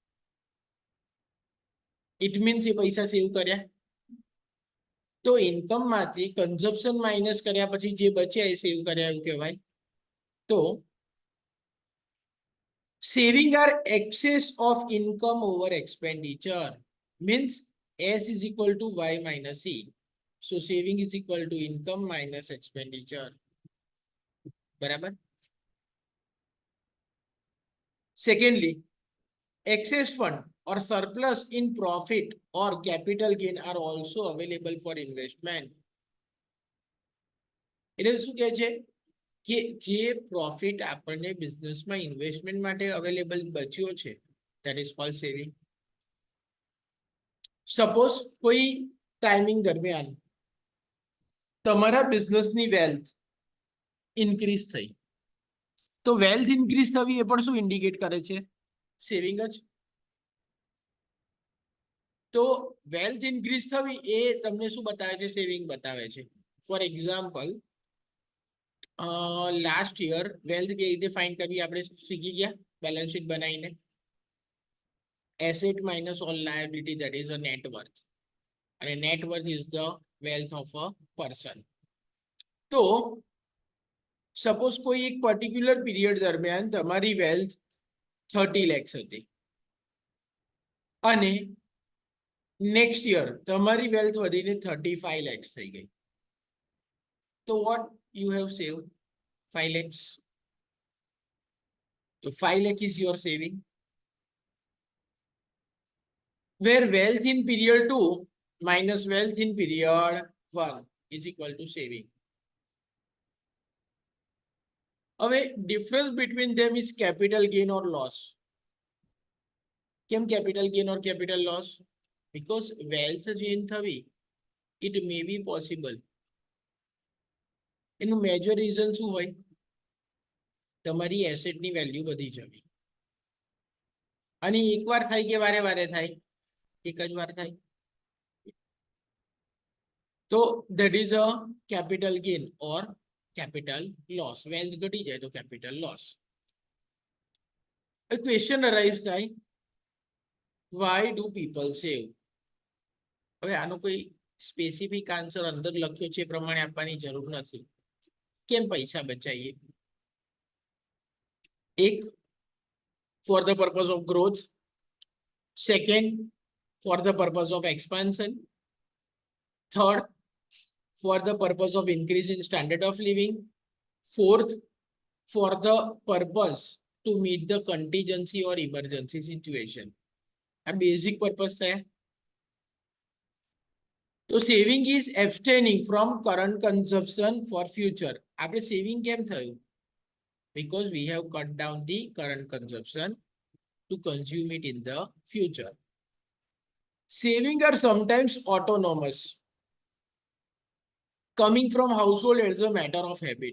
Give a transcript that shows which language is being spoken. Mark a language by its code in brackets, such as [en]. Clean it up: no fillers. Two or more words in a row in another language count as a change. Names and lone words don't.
[en] It means [gu] એ પૈસા સેવ કર્યા. તો ઇન્કમ માંથી કન્ઝપ્શન માઇનસ કર્યા પછી જે બચ્યા એ સેવ કર્યા એવું કહેવાય. [en] તો saving are excess of income over expenditure, means S is equal to Y minus C. So saving is equal to income minus expenditure. [gu] બરાબર. [en] Secondly, excess fund or surplus in profit or capital gain are also available for investment. [gu] એટલે શું કહે છે કે જે પ્રોફિટ આપણને બિઝનેસમાં ઇન્વેસ્ટમેન્ટ માટે અવેલેબલ બચ્યો છે, [en] that is called saving. [gu] સપોઝ કોઈ ટાઈમિંગ દરમિયાન તમારા બિઝનેસની [en] wealth increase [gu] થઈ, તો [en] wealth increase [gu] થવી એ પણ શું ઇન્ડિકેટ કરે છે? સેવિંગ જ. તો [en] wealth increase [gu] થવી એ તમને શું બતાવે છે? સેવિંગ બતાવે છે. [en] For example, last year wealth [gu] કેવી રીતે ફાઇન્ડ કરવી આપણે શીખી ગયા [en] balance sheet [gu] બનાવીને. [en] Asset minus all liability, that is a net worth, અને net worth is the wealth of a person. [gu] તો સપોઝ કોઈ એક [en] particular period [gu] દરમિયાન તમારી વેલ્થ 30 lakhs હતી અને [en] next year [gu] તમારી વેલ્થ વધીને 35 lakhs થઈ ગઈ. [en] તો what you have saved? 5 lakhs. So 5 lakh is your saving. Where wealth in period 2 minus wealth in period 1 is equal to saving. હવે difference between them is capital gain or loss. કેમ capital gain or capital loss? Because wealth gain થવી, it may be possible. [gu] એનું મેજર રીઝન શું હોય? તમારી એસેટની વેલ્યુ વધી જવી. અને એકવાર થાય કે વારે વારે થાય? એક જ વાર થાય. [en] તો that is a capital gain or capital loss. [gu] વેલ્થ ઘટી જાય તો [en] capital loss. A question arise થાય, why do people save? [gu] હવે આનો કોઈ [en] specific answer [gu] અંદર લખ્યો છે એ પ્રમાણે આપવાની જરૂર નથી. કેમ પૈસા બચાવીએ? એક, [en] for the purpose of growth. Second, for the purpose of expansion. Third, for the purpose of increasing standard of living. Fourth, for the purpose to meet the contingency or emergency situation. [gu] આ [en] basic purpose [gu] છે. [en] તો saving is abstaining from current consumption for future. [gu] આપણે સેવિંગ કેમ થયું? [en] Because we have cut down the current consumption to consume it in the future. Saving are sometimes autonomous, coming from household as a matter of habit.